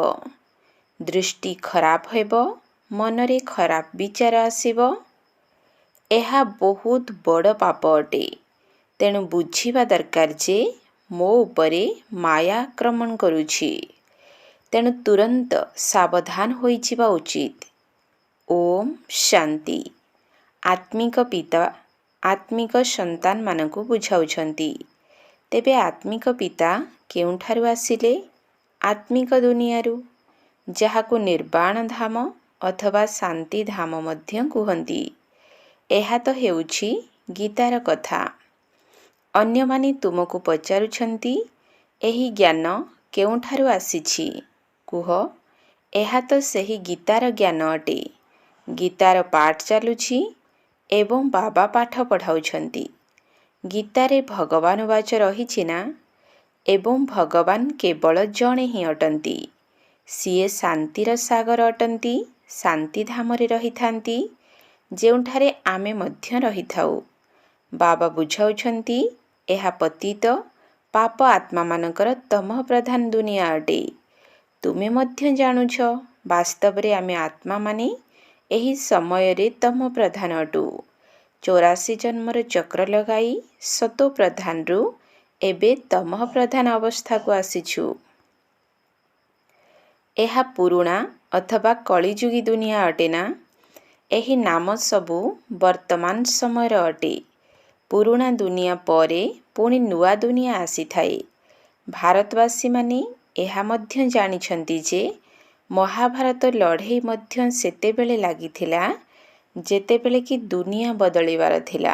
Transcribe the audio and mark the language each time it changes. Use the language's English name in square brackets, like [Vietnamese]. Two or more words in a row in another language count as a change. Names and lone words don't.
[Odia] ଦୃଷ୍ଟି ଖରାପ ହେବ, ମନରେ ଖରାପ ବିଚାର ଆସିବ। ଏହା ବହୁତ ବଡ଼ ପାପ ଅଟେ। ତେଣୁ ବୁଝିବା ଦରକାର ଯେ ମୋ ଉପରେ ମାୟା ଆକ୍ରମଣ କରୁଛି। ତେଣୁ ତୁରନ୍ତ ସାବଧାନ ହୋଇଯିବା ଉଚିତ। ଓମ୍ ଶାନ୍ତି। ଆତ୍ମିକ ପିତା ଆତ୍ମିକ ସନ୍ତାନ ମାନଙ୍କୁ ବୁଝାଉଛନ୍ତି। ତେବେ ଆତ୍ମିକ ପିତା କେଉଁଠାରୁ ଆସିଲେ? ଆତ୍ମିକ ଦୁନିଆରୁ, ଯାହାକୁ ନିର୍ବାଣ ଧାମ ଅଥବା ଶାନ୍ତି ଧାମ ମଧ୍ୟ କୁହନ୍ତି। ଏହା ତ ହେଉଛି ଗୀତାର କଥା। ଅନ୍ୟ ମାନେ ତୁମକୁ ପଚାରୁଛନ୍ତି ଏହି ଜ୍ଞାନ କେଉଁଠାରୁ ଆସିଛି? କୁହ, ଏହା ତ ସେହି ଗୀତାର ଜ୍ଞାନ ଅଟେ। ଗୀତାର ପାଠ ଚାଲୁଛି ଏବଂ ବାବା ପାଠ ପଢ଼ାଉଛନ୍ତି। ଗୀତାରେ ଭଗବାନ ବାଚ ରହିଛି ନା? ଏବଂ ଭଗବାନ କେବଳ ଜଣେ ହିଁ ଅଟନ୍ତି। ସିଏ ଶାନ୍ତିର ସାଗର ଅଟନ୍ତି। ଶାନ୍ତି ଧାମରେ ରହିଥାନ୍ତି, ଯେଉଁଠାରେ ଆମେ ମଧ୍ୟ ରହିଥାଉ। ବାବା ବୁଝାଉଛନ୍ତି ଏହା ପତିତ ପାପ ଆତ୍ମା ମାନଙ୍କର ତମଃ ପ୍ରଧାନ ଦୁନିଆ ଅଟେ। ତୁମେ ମଧ୍ୟ ଜାଣୁଛ ବାସ୍ତବ ରେ ଆମେ ଆତ୍ମା ମାନେ ଏହି ସମୟ ରେ ତମଃ ପ୍ରଧାନ ଅଟୁ। 84 ଜନ୍ମର ଚକ୍ର ଲଗାଇ ସତୋ ପ୍ରଧାନ ରୁ ଏବେ ତମଃ ପ୍ରଧାନ ଅବସ୍ଥା କୁ ଆସିଛୁ। ଏହା ପୁରୁଣା ଅଥବା କଳିଯୁଗୀ ଦୁନିଆ ଅଟେ ନା? ଏହି ନାମ ସବୁ ବର୍ତ୍ତମାନ ସମୟ ଅଟେ। ପୁରୁଣା ଦୁନିଆ ପରେ ପୁଣି ନୂଆ ଦୁନିଆ ଆସିଥାଏ। ଭାରତବାସୀ ମାନେ ଏହା ମଧ୍ୟ ଜାଣିଛନ୍ତି ଯେ ମହାଭାରତ ଲଢ଼େଇ ମଧ୍ୟ ସେତେବେଳେ ଲାଗିଥିଲା ଯେତେବେଳେ କି ଦୁନିଆ ବଦଳିବାର ଥିଲା।